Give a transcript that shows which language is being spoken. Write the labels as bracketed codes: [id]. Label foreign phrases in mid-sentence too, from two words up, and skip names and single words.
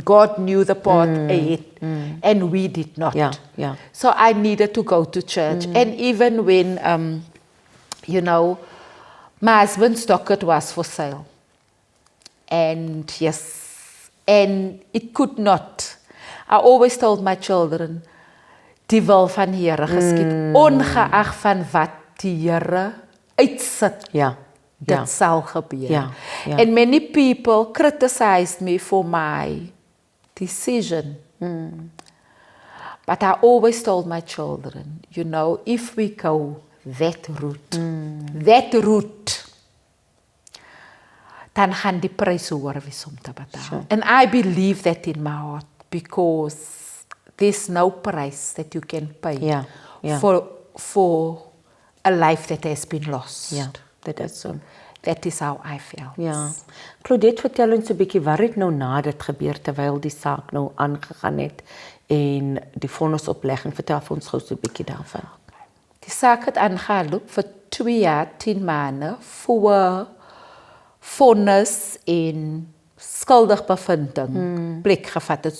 [en] God knew the path ahead, and we did not. So I needed to go to church. And even when, you know, my husband's docket was for sale. And yes, And it could not. I always told my children, [af] die wil van die Here geskied, ongeag van wat die Here uitsit. Ja. Dit sal gebeur. Ja, ja. [en] And many people criticized me for my decision. But I always told my children, you know, if we go that route, [af] dan gaan die prys hoër wees om te betaal. Sure. [en] And I believe that in my heart, because there's no price that you can pay [af] Ja, ja. [en] for a life that has been lost. [af] Ja, dit is so. [en] That is how I felt. [af] Ja. Claudette, vertel ons 'n bietjie wat het nou na dit gebeur terwyl die saak nou aangegaan het en die vonnisoplegging, vertel vir ons gou so 'n bietjie daarvan. Die saak het aangeloop vir 2 jaar, 10 maande voor vonnis en skuldig bevinding plek gevat het.